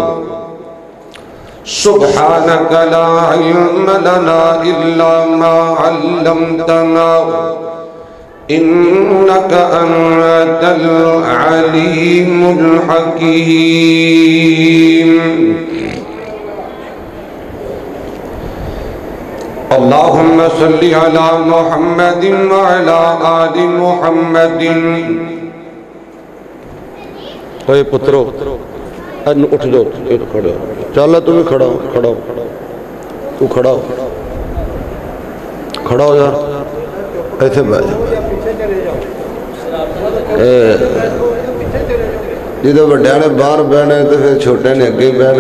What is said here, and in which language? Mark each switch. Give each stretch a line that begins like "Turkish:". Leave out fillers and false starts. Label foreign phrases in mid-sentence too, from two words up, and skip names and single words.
Arabic: سبحانك لا علم لنا إلا ما علمتنا إنك أنت العليم الحكيم. اللهم صل على محمد وعلى آل محمد.
Urdu: اے پترو اٹھ جاؤ، کھڑا چل تمہیں کھڑا ہو، کھڑا ہو، تو کھڑا ہو، کھڑا ہو یار، ایسے بیٹھ جا.
Punjabi: جدو بڑے نے باہر بہنا تو پھر چھوٹے نے اگے بہنا.